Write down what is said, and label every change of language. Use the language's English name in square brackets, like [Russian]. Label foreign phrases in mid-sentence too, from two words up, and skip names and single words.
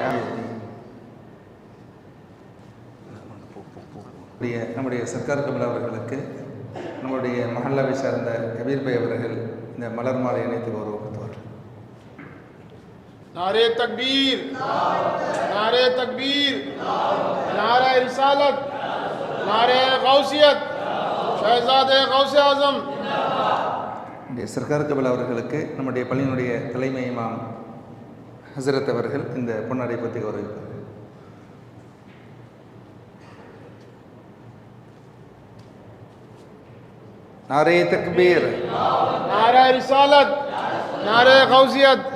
[Tamil] நம்முடைய சர்க்கார் கபில் அவர்களுக்கு நம்முடைய மஹல்லாவை சார்ந்த கபீர் பை அவர்கள் இந்த மலர் மாலை இணைத்து கௌரவப்படுத்துவார். [Hindi] नारे तकबीर, नारे तकबीर, नारे रिसालत, नारे गौसियत, शहजादे गौसे आजम। [Tamil] சர்க்கார் கபில் அவர்களுக்கு நம்முடைய பள்ளியினுடைய தலைமை இமாம் ஹசரத் அவர்கள் இந்த பொன்னாடை பற்றி கௌரவிப்பார். [Hindi] नारे तकबीर, नारे रिसालत, नारे गौसियत।